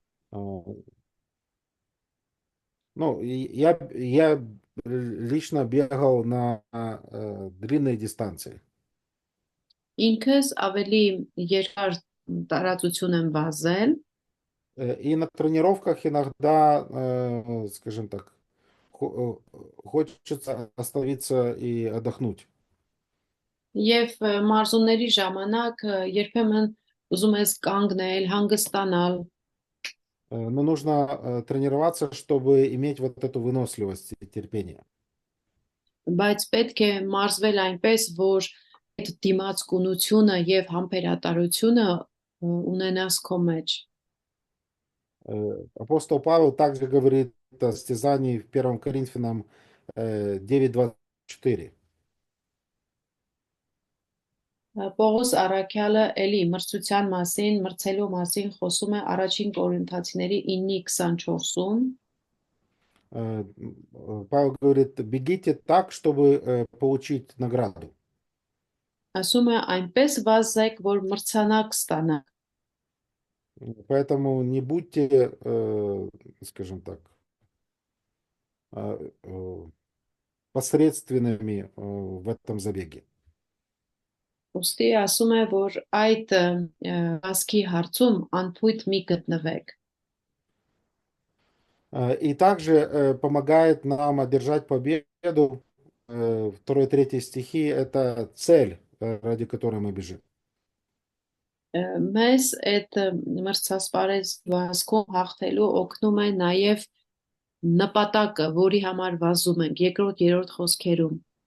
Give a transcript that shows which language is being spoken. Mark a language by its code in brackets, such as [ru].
[ru] Ну, я лично бегал на длинные дистанции. [hy] Ինքս ավելի երկար տարածություն եմ վազել [ru] И на тренировках иногда, скажем так, хочется остановиться и отдохнуть. [hy] եւ մարզումների ժամանակ երբեմն ուզում ես կանգնել, հանգստանալ, [ru] Но нужно тренироваться, чтобы иметь вот эту выносливость и терпение. [hy] բայց պետք է մարզվել այնպես, որ այդ դիմացկունությունը եւ համբերատարությունը ունենաս քո մեջ։ [ru] Апостол Павел также говорит о состязании в 1 Коринфянам 9:24. [hy] Պողոս Արաքյալը էլի մրցության մասին, մրցելու մասին խոսում է առաջին Կորինթացիների 9:24-ում։ [ru] Павел говорит, бегите так, чтобы получить награду. [hy] Ասում է այնպես վազեք, որ մրցանակ ստանաք։ [ru] Поэтому не будьте, скажем так, посредственными в этом забеге. [hy] Ոստի ասում է, որ այդ վազքի հարցում անփույթ մի գտնվեք։ [ru] И также помогает нам одержать победу второй и третий стихи — это цель, ради которой мы бежим. [hy] Մեզ այդ մրցասպարեզ վազքում հաղթելու օգնում է նաև նպատակը, որի համար վազում ենք, երկրորդ, երրորդ խոսքերում։